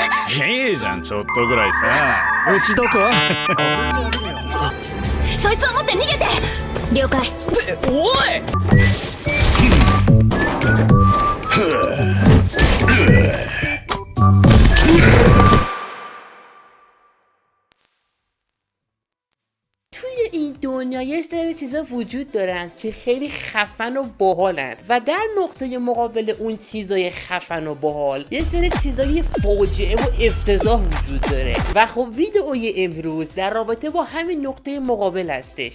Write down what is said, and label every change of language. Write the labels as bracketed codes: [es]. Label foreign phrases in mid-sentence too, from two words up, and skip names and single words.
[ja] いいじゃんちょっとぐらいさ。うちどこ？そいつを持って逃げて。了解。おい [fa] توی این دنیا یه سری چیزا وجود دارن که خیلی خفن و باحالن و در نقطه مقابل اون چیزای خفن و باحال یه سری چیزای فاجعه و افتضاح وجود داره و خب ویدئوی امروز در رابطه با همین نقطه مقابل هستش.